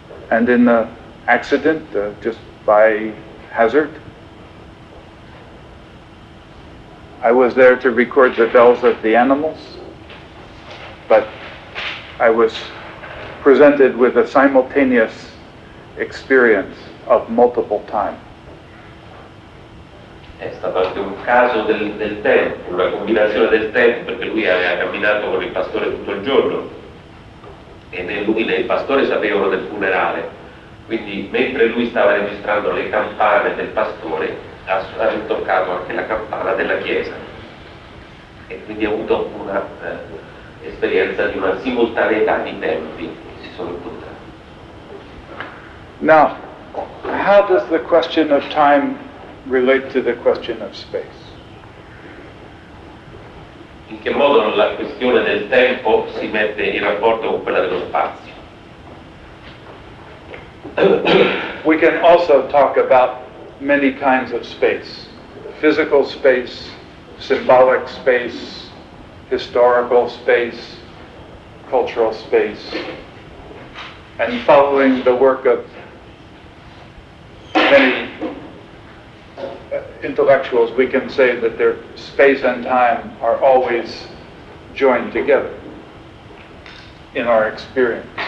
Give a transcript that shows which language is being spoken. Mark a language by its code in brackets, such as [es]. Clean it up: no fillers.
[en] And in the accident, just by hazard, I was there to record the bells of the animals, but I was presented with a simultaneous experience of multiple time. [it] È stato anche un caso del tempo, una combinazione del tempo, perché lui aveva camminato con il pastore tutto il giorno e né lui né il pastore sapevano del funerale, quindi mentre lui stava registrando le campane del pastore ha toccato anche la campana della chiesa e quindi ha avuto una esperienza di una simultaneità di tempi che si sono incontrati. [en] Now, how does the question of time relate to the question of space? [it] In che modo la questione del tempo si mette in rapporto con quella dello spazio? [en] We can also talk about many kinds of space. Physical space, symbolic space, historical space, cultural space. And following the work of many intellectuals, we can say that their space and time are always joined together in our experience.